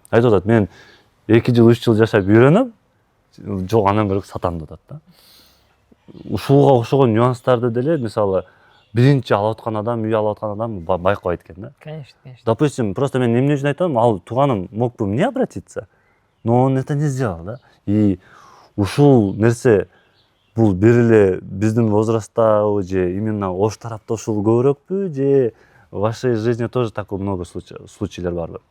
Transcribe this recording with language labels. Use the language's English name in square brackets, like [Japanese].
[Kyrgyz] Айтып атат, мен 2 жыл 3 жыл жашап үйрөнөм, жок андан көрө сатам деп атат да. Ушуга окшогон нюанстарды деле мисалы биринчи алып аткан адам, үй алып аткан адам байкабайт экен да. [Russian] Конечно, конечно. Допустим, просто [Kyrgyz] мен эмне үчүн айтам, ал тууганым [Russian] мог бы мне обратиться, но он это не сделал, да. [Kyrgyz] И ушул нерсе бул бир эле биздин возрасттагы же именно ош тарапта ушул көбүрөкпү же [Russian] в вашей жизни тоже такое много [Kyrgyz] случайлар барбы?